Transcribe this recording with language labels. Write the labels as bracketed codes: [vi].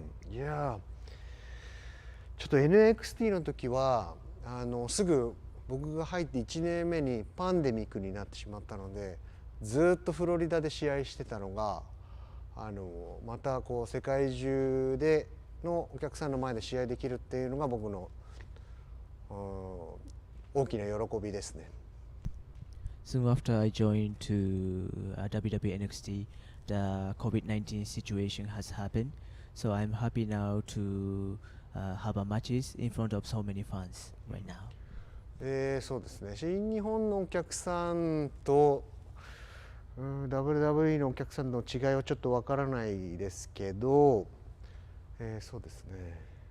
[ja] いやちょっと NXT の時はすぐ僕が入って1年目にパンデミックになってしまったので、ずっとフロリダで試合してたのがまたこう世界中でのお客さんの前で試合できるっていうのが僕の大きな喜びですね。 [en] Soon after I joined to WWE NXT, the COVID-19 situation has happened. So I'm happy now to have a matches in front of so many fans right now. [ja] そうですね。新日本のお客さんとWWE のお客さんの違いはちょっとわからないですけど、そうですね。